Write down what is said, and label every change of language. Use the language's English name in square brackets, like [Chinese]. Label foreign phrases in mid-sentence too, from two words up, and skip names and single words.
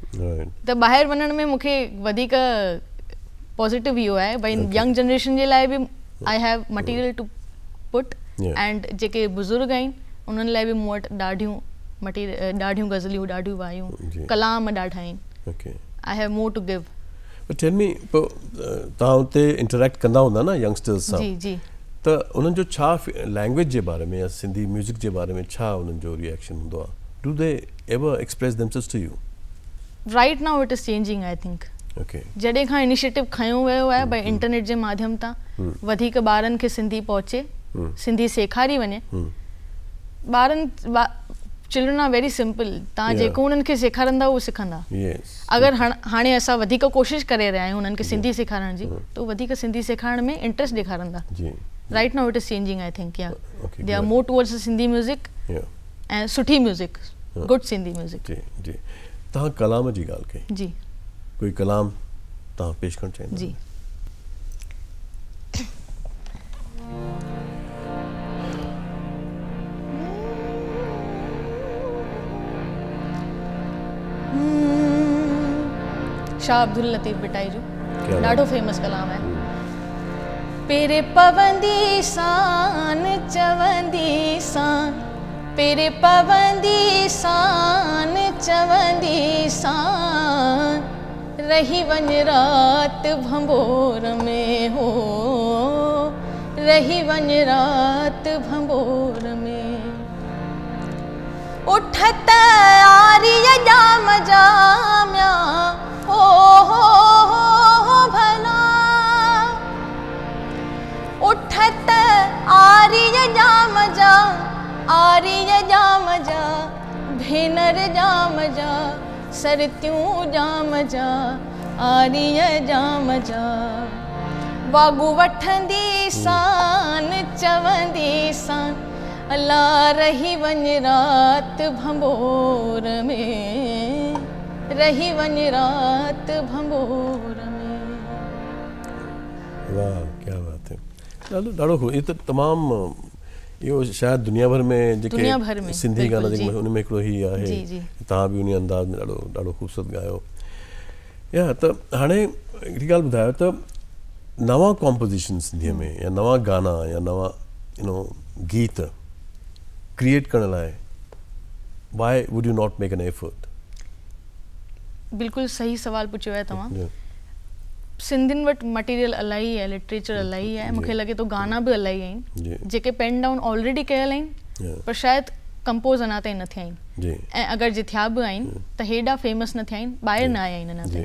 [Sindhi] त ॿाहिरि वञण में मूंखे वधीक पॉज़िटिव इहो आहे भई [English] young generation [Sindhi] जे लाइ बि [English] I have material to put. [Sindhi] एंड जेके बुज़ुर्ग आहिनि उन्हनि लाइ बि मूं वटि ॾाढियूं गज़लियूं, ॾाढियूं वायूं, कलाम ॾाढा आहिनि. [English] I have more to give. Tell me, [Sindhi] तव्हां हुते इंटरेक्ट कंदा हूंदा न यंगस्टर्स सां? जी. त उन्हनि जो छा लैंग्वेज जे बारे में या सिंधी म्यूज़िक जे बारे में छा उन्हनि जो रिएक्शन हूंदो आहे? [English] Do they ever express themselves to you? Right now it is changing I think. [Sindhi] जॾहिं खां इनिशिएटिव खयो वियो आहे भई इंटरनेट जे माध्यम तां वधीक ॿारनि खे सिंधी पहुचे, सिंधी सेखारी वञे. [English] Children are very simple. [Sindhi] तव्हां जेको उन्हनि खे सेखारींदा उहो सिखंदा. अगरि हाणे असां वधीक कोशिशि करे रहिया आहियूं उन्हनि खे सिंधी सेखारण जी, त वधीक सिंधी सेखारण में इंट्रस्ट ॾेखारंदा. [English] Right now it is changing I think. Yeah they are more towards Sindhi music [Sindhi] ऐं सुठी [English] music, good Sindhi music. [Sindhi] जी. तव्हां कलाम जी ॻाल्हि कई. जी. कोई कलाम तव्हां पेश करणु चाहींदा? जी. शाह अब्दुल लतीफ़ बिटाई जो ॾाढो फेमस कलाम आहे. पेरे पवंदी सान चवंदी सान, पेरे पवंदी सान चवंदी सान, रही वञ रात भंबोर में हो, रही वञ रात भंबोर में. उठत आरिय जाम जाम्या हो भला, उठत आरिय जाम जा, आरिय जाम जा, भेनर जाम जा, सरतियूं जाम जा, आरिय जाम जा. वागू वठंदी सान चवंदी सान, अला रही वञ रात भंबोर में, रही वञ रात भंबोर में. [Urdu] واہ، کیا بات ہے. [Sindhi] ॾाढो ये तो तमामु इहो शायदि दुनिया भर में जेके सिंधी गाना जेके उन में हिकिड़ो ई आहे. तव्हां बि उन अंदाज़ में ॾाढो ख़ूबसूरत ॻायो. या त हाणे हिकिड़ी ॻाल्हि ॿुधायो त नवां कॉम्पोज़िशन सिंधीअ में या नवां गाना या नवां गीत क्रिएट करण लाइ [English] why would you not make an effort? [Sindhi] बिल्कुलु सही सवाल पुछियो आहे तव्हां. सिंधियुनि वटि मटीरियल इलाही आहे, लिटरेचर इलाही आहे. मूंखे लॻे थो गाना बि इलाही आहिनि जेके [English] pen down already [Sindhi] कयल आहिनि, पर शायदि कंपोज़ अञा ताईं न थिया आहिनि. ऐं अगरि जे थिया बि आहिनि त हेॾा फेमस न थिया आहिनि, ॿाहिरि न आया आहिनि अञा ताईं.